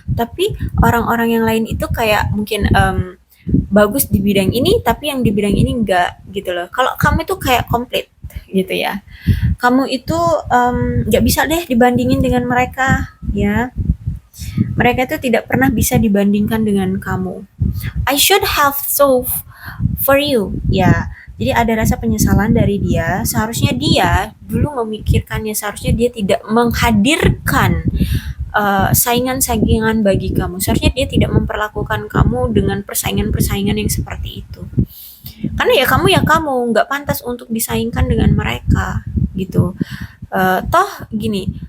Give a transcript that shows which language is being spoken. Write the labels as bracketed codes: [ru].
[id] Tapi orang-orang yang lain itu kayak mungkin bagus di bidang ini, tapi yang di bidang ini enggak gitu loh. Kalau kamu itu kayak komplit gitu ya. Kamu itu nggak bisa deh dibandingin dengan mereka ya. Mereka itu tidak pernah bisa dibandingkan dengan kamu. [en] I should have solved for you ya. [id] Jadi ada rasa penyesalan dari dia. Seharusnya dia dulu memikirkannya, seharusnya dia tidak menghadirkan saingan-saingan bagi kamu. Seharusnya dia tidak memperlakukan kamu dengan persaingan-persaingan yang seperti itu. Karena ya kamu nggak pantas untuk disaingkan dengan mereka gitu. Toh gini,